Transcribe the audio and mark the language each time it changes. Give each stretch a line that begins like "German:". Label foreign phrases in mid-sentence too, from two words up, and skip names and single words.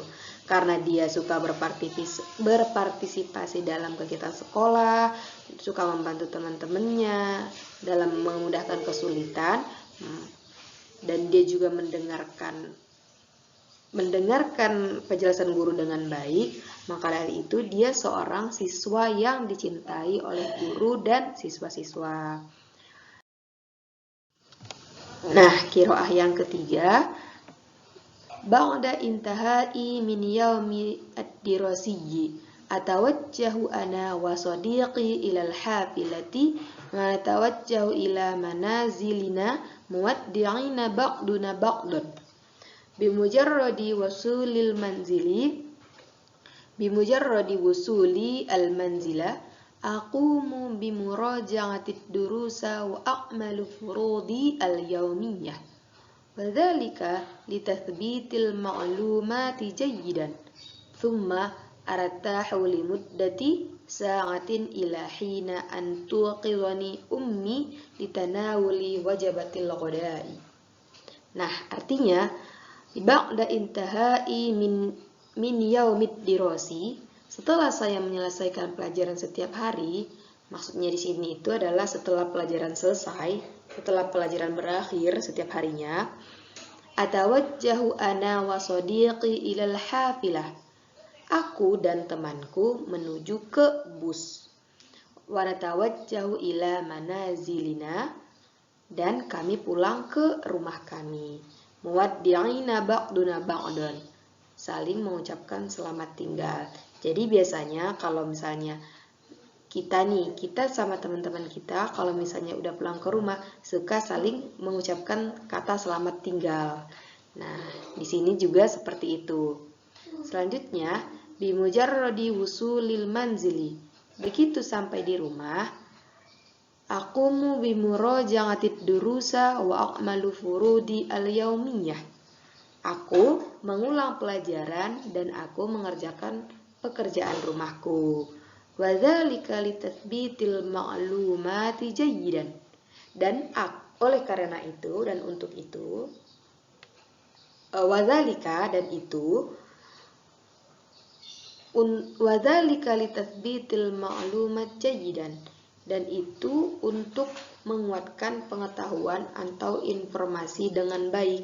Indonesian: Karena dia suka berpartisipasi dalam kegiatan sekolah, suka membantu teman-temannya dalam memudahkan kesulitan, dan dia juga mendengarkan penjelasan guru dengan baik, maka dari itu dia seorang siswa yang dicintai oleh guru dan siswa-siswa. Nah, qiraah yang ketiga,
Arabic: بعد انتهائي من اليوم الدراسي أتوجه أنا وصديقي إلى الحافلة ونتوجه إلى منازلنا مودعين بعضنا بعضا. بمجرد وصول المنزل أقوم بمراجعة الدروس وأعمل فروضي اليومية. وذلك لتثبيت المعلومات جيدا. ثم أرتاح لمدة ساعة إلى حين أن توقظني أمي لتناول وجبة الغداء.
Indonesian: Nah, artinya
Arabic: بعد انتهائي من اليوم الدراسي,
Indonesian: setelah saya menyelesaikan pelajaran setiap hari, maksudnya di sini itu adalah setelah pelajaran selesai, setelah pelajaran berakhir setiap harinya,
Arabic: أتوجه أنا وصديقي إلى الحافلة.
Indonesian: Aku dan temanku menuju ke bus.
Arabic: ونتوجه إلى منازلنا,
Indonesian: dan kami pulang ke rumah kami.
Arabic: مودعين بعضنا بعضا,
Indonesian: saling mengucapkan selamat tinggal. Jadi biasanya kalau misalnya kita sama teman-teman kita, kalau misalnya udah pulang ke rumah, suka saling mengucapkan kata selamat tinggal. Nah, di sini juga seperti itu. Selanjutnya,
Arabic: بمجرد وصول المنزل.
Indonesian: Begitu sampai di rumah,
Arabic: أقوم بمراجعة الدروس وأعمل فروضي اليومية.
Indonesian: Aku mengulang pelajaran dan aku mengerjakan pekerjaan rumahku.
Arabic: وذلك لتثبيت المعلومات جيدا.
Indonesian: Dan oleh karena itu dan untuk itu, wadzalika dan itu,
Arabic: وذلك لتثبيت المعلومات جيدا,
Indonesian: dan itu untuk menguatkan pengetahuan atau informasi dengan baik.